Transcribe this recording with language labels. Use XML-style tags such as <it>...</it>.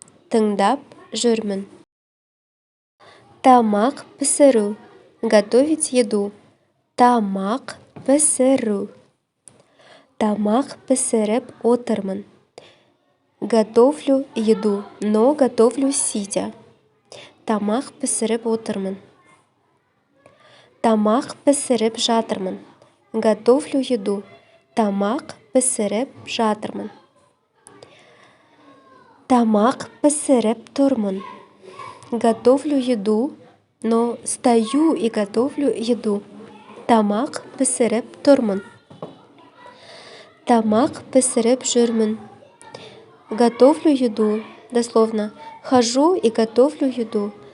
<kk>Тыңдап жүрмін. Тамақ пісіру.</kk> <ru>Готовить еду.</ru> <kk>Тамақ пісіру. Тамақ пісіріп отырмын.</kk> <ru>Готовлю еду, но готовлю сидя.</ru> <kk>Тамақ пісіріп отырмын. Тамақ пісіріп жатырмын.</kk> <ru>Готовлю еду.</ru> <kk>Тамақ пісіріп жатырмын. Тамақ пісіріп тұрмын.</kk> <ru>Готовлю еду, но стою и готовлю еду.</ru> <kk>Тамақ пісіріп тұрмын. Тамақ пісіріп жүрмін.</kk> <ru>Готовлю еду. Дословно. Хожу и готовлю еду.</ru>